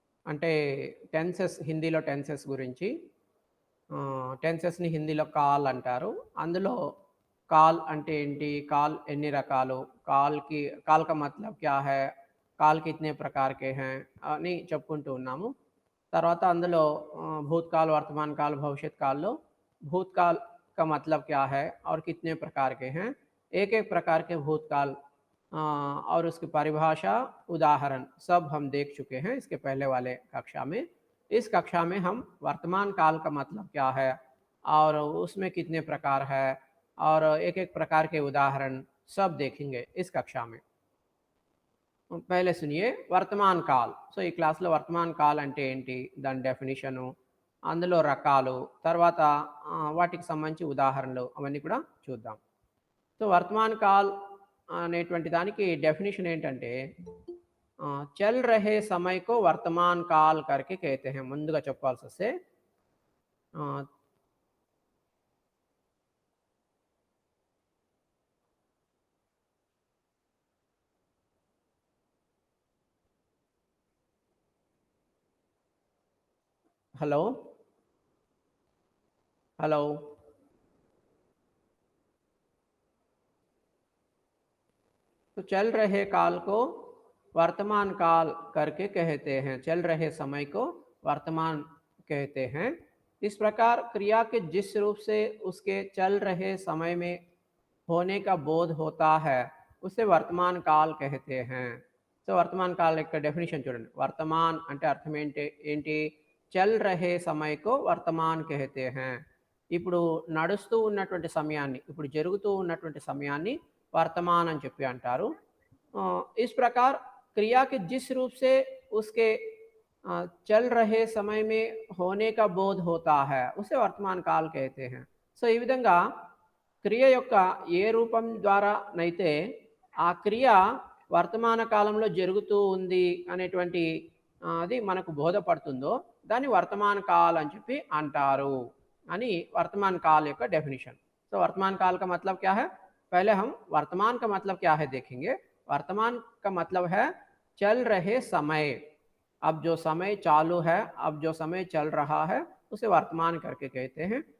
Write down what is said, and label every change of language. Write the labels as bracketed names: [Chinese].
[Telugu] అంటే టెన్సెస్, హిందీలో టెన్సెస్ గురించి. టెన్సెస్ని హిందీలో కాల్ అంటారు. అందులో కాల్ అంటే ఏంటి, కాల్ ఎన్ని రకాలు, [Hindi] కాల్ కా మతలబ్ క్యా హై, కాల్ కితనే ప్రకార్ కే హై [Telugu] అని చెప్పుకుంటూ ఉన్నాము. తర్వాత అందులో భూతకాల్, వర్తమాన్ కాల్, భవిష్యత్ కాల్లో [Hindi] भूतकाल का मतलब क्या है और कितने प्रकार के हैं, एक एक प्रकार के भूतकाल और उसकी परिभाषा, उदाहरण सब हम देख चुके हैं इसके पहले वाले कक्षा में। इस कक्षा में हम वर्तमान काल का मतलब क्या है और उसमें कितने प्रकार है और एक एक प्रकार के उदाहरण सब देखेंगे इस कक्षा में। पहले सुनिए वर्तमान काल। [Telugu] సో ఈ క్లాస్లో వర్తమాన్ కాల్ అంటే ఏంటి, దాని డెఫినిషను, అందులో రకాలు, తర్వాత వాటికి సంబంధించి ఉదాహరణలు అవన్నీ కూడా చూద్దాం. సో వర్తమాన్ కాల్ అనేటువంటి దానికి డెఫినేషన్ ఏంటంటే [Hindi] చల్ రహే సమయ్ కో వర్తమాన్ కాల్ కర్కే कहते हैं. [Telugu] ముందుగా చెప్పాల్సి వస్తే [Hindi] हेलो हेलो तो चल रहे काल को वर्तमान काल करके कहते हैं. चल रहे समय को वर्तमान कहते हैं. इस प्रकार क्रिया के जिस रूप से उसके चल रहे समय में होने का बोध होता है उसे वर्तमान काल कहते हैं. [Telugu] సో వర్తమాన్ కాల్ యొక్క డెఫినేషన్ చూడండి. వర్తమాన్ అంటే అర్థం ఏంటి, [Hindi] చల్ రహే సమయకో వర్తమాన్ कहते हैं. [Telugu] ఇప్పుడు నడుస్తూ ఉన్నటువంటి సమయాన్ని, ఇప్పుడు జరుగుతూ ఉన్నటువంటి సమయాన్ని वर्तमान అని చెప్పి అంటారు. [Hindi] इस प्रकार क्रिया के जिस रूप से उसके चल रहे समय में होने का बोध होता है उसे वर्तमान काल कहते हैं. [Telugu] సో ఈ విధంగా క్రియ యొక్క ఏ రూపం ద్వారా నైతే ఆ క్రియ వర్తమాన కాలంలో జరుగుతూ ఉంది అనేటువంటి అది మనకు బోధపడుతుందో దాన్ని వర్తమాన కాల్ అని చెప్పి అంటారు అని వర్తమాన్ కాల్ యొక్క డెఫినేషన్. సో వర్తమాన్ కాల్ [Hindi] का मतलब क्या है, पहले हम वर्तमान का मतलब क्या है देखेंगे. वर्तमान का मतलब है चल रहे समय. अब जो समय चालू है, अब जो समय चल रहा है उसे वर्तमान करके कहते हैं.